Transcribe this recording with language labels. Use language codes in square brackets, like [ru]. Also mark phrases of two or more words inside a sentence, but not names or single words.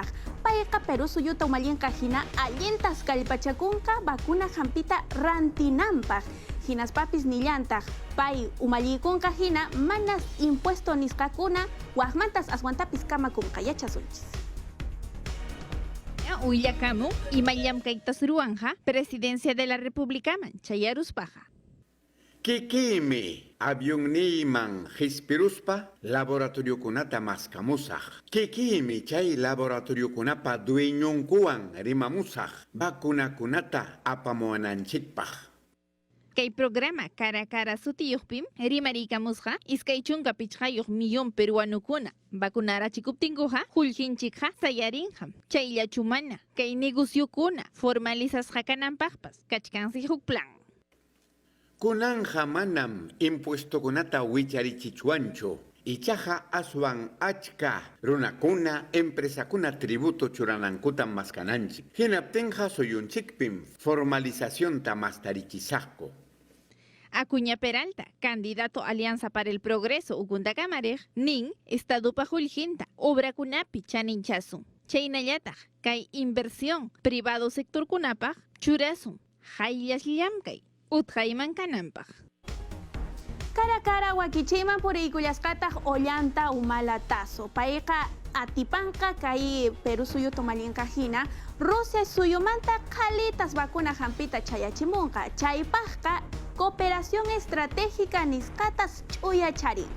[qu] Payqa Perú suyuta umallinqa hina allintas kallpachakunqa vacuna hampita rantinanpaq. Hinas papis nillantaq. Pay umallikunqa hina manas impuesto nisqakuna waqmantas aswantapis kamakunqa yachasunchis. Uyakamu imallamkaytas ruwanja [es] Presidencia de la Repúblicaman [qu] chayaruspaqa. Kikimi avioniman hispiruspa laboratoriokunata maskamusaq. Kikimi chay laboratoriokunapa dueñunkuwan rimamusaq vacunakunata apamuananchikpaq. Kay programa [es] cara a cara [qu] sutiyuqpim rimariykamusqa iskay chunka pichqayuq millón peruanukuna vacunarachikuptinkuqa qullqinchikqa sayarinqa. Chayllachu mana kay negociokuna formalizasqa kananpaqpas kachkansi huk plan. Kunanja manam impuestokunata wicharichichuanchu. Ichaja aswan achka runakuna empresakuna tributo churanankutan maskananchik. Hinaptinja suyunchikpim formalización tamastarichisaqku. Acuña Peralta, candidato Alianza para el Progreso Ukuntakamari, nin estadupa qullqinta obrakunapi chaninchasun. Chaynallataq kay [es] inversión privado [qu] sector kunapaq churasun hayllas llamkay utqayman kananpaq. [es] Cara a cara [qu] wakichayman puriykullasqataq ollanta umalatazo. Payqa atipanqa kay Perú suyuta umallinqa hina Rusia suyumanta qhalitas vacuna hampita chayachimunqa. Chaypaqqa [es] cooperación estratégica [qu] nisqatas ch'uyacharinqa.